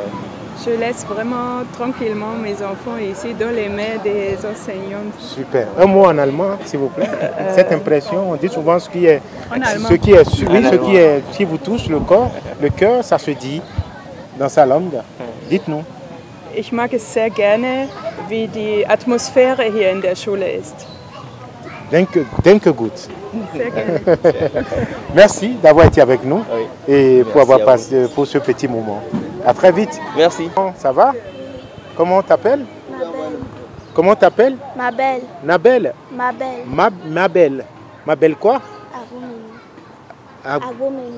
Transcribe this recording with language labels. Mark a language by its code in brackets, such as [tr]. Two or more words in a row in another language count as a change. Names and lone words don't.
[fr] Je laisse vraiment tranquillement mes enfants ici dans les mains des enseignants. Super. Un mot en allemand, s'il vous plaît. Cette impression, on dit souvent ce qui est, En allemand. qui vous touche le corps, le cœur, ça se dit dans sa langue. Dites-nous. [de] Ich mag es sehr gerne, wie die Atmosphäre hier in der Schule ist. Danke gut. Sehr gerne. [fr] Merci d'avoir été avec nous Oui. et Merci pour avoir à passé pour ce petit moment. À très vite. Merci. Ça va? Comment t'appelles? Mabel. Comment t'appelles? Mabel. Nabel. Mabel. Mabel. Mabel quoi? Agbomenou.